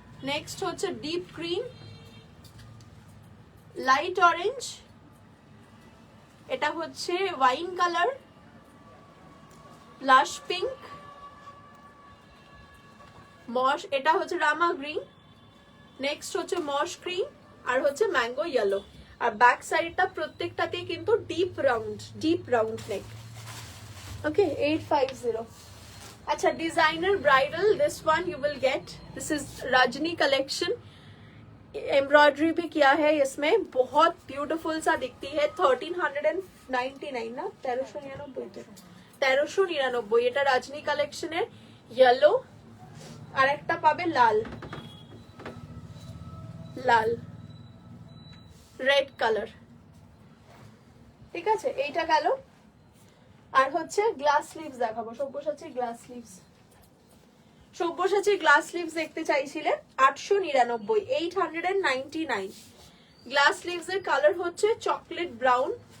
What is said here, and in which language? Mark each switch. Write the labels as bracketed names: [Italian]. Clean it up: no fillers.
[Bangla] Next হচ্ছে deep green, light orange, এটা হচ্ছে ওয়াইন কালার, ব্লাশ পিঙ্ক, মস, এটা হচ্ছে রামা গ্রিন। নেক্সট হচ্ছে মস গ্রিন, আর হচ্ছে ম্যাঙ্গো ইয়েলো। আর ব্যাক সাইডটা প্রত্যেকটাতেই কিন্তু ডিপ রাউন্ড নেক। ওকে, 850। [English] अच्छा, designer bridal, this one you will get, this is Rajni collection. [Hindi] Embroidery भी किया है इसमें, बहुत ब्यूटीफुल सा दिखती है। 1350 [Bangla] 99 না 1399 তো 1399 এটা রাজনী কালেকশনের ইয়েলো আর একটা পাবে লাল লাল রেড কালার ঠিক আছে এইটা গেল আর হচ্ছে গ্লাস স্লিভস দেখাবো Sabyasachi glass sleeves Sabyasachi glass sleeves দেখতে চাইছিলে 899 899 গ্লাস স্লিভস এর কালার হচ্ছে চকলেট ব্রাউন